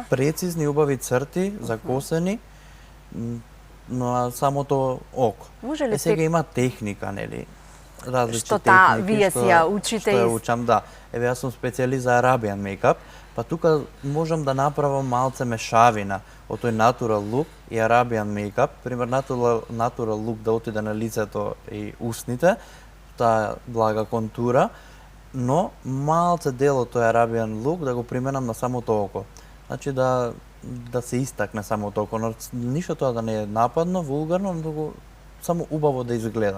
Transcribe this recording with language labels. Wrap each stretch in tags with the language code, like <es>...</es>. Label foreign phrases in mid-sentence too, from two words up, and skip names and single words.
<mk>Прецизни убави црти, закосени, но самото око. Може ли сега има техника, нели? Различни што техники, вие си ја учите? Што ја учам, да. Еве јас сум специјалист за</mk> <en>Arabian makeup,</en> <mk>па тука можам да направам малце мешавина од тој</mk> <en>natural look</en> <mk>и</mk> <en>Arabian makeup.</en> <mk>Пример,</mk> <en>natural look</en> <mk>да отиде на лицето и устните, таа блага контура, но малце дел од тој</mk> <en>Arabian look</en> <mk>да го применам на самото око. Значи да се истакне самото око, но ништо тоа да не е нападно, вулгарно, но само убаво да изгледа.</mk>